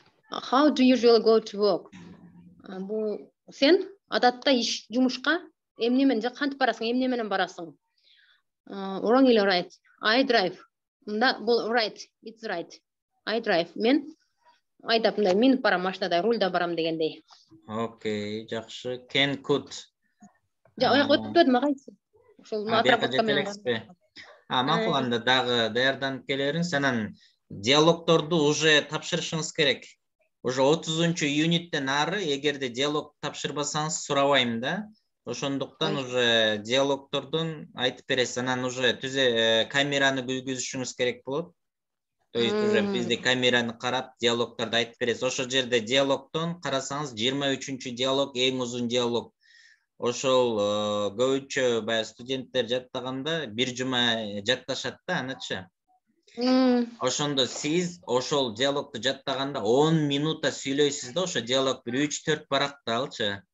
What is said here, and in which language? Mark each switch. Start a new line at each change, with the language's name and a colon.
English: How do you usually go to work?
Kyrgyz: Бул сен адатта жумушка эмне менен кантип барасың? Эмне менен барасың?
English: Wrong или right? I drive.
Kyrgyz: Мында бул right.
English: It's right. I drive.
Kyrgyz: Мен айдап мындай минип барам машинада, рульда барам дегендей. Окей, жакшы. Can could. Өтпөдүм агайчы. Ошол отработка менен. Макул, анда дагы даярданып келериңиз. Анан диалогторду уже тапшырышыңыз керек. Уже 30-чу юниттен ары эгерде диалог тапшырбасаңыз сурабайм да. Ошондуктан уже диалогтордун айтып бересиз. Анан уже камераны күйгүзүшүңүз керек болот. То есть уже бизде камераны карап, диалогторду айтып бересиз. Ошол жерде диалогтон карасаңыз 23-чү диалог эң узун диалог. Ошол көбүнчө баягы студенттер жаттаганда бир жума жатташат да, анычы. Ошондо сиз ошол диалогду жаттаганда 10 минута сүйлөйсүз да, ошо диалог бир 3-4 баракта алчы.